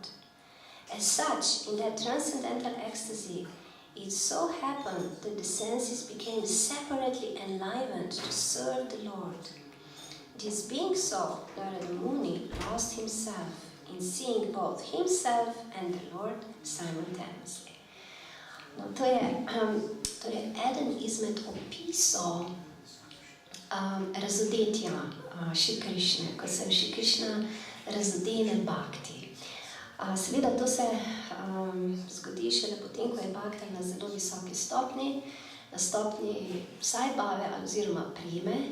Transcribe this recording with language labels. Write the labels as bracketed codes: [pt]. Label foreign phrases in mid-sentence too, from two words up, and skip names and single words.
[en] As such, in that transcendental ecstasy, it so happened that the senses became separately enlivened to serve the Lord. This being so, Narada Muni lost himself in seeing both himself and the Lord simultaneously. [sl] No, to je eden izmed opisov razodetja Šri Krišne, ko se Šri Krišna razodene bhakti. Seveda to se zgodi šele potem, ko je bhakta na zelo visoki stopni, na stopni vsaj bave oziroma prime.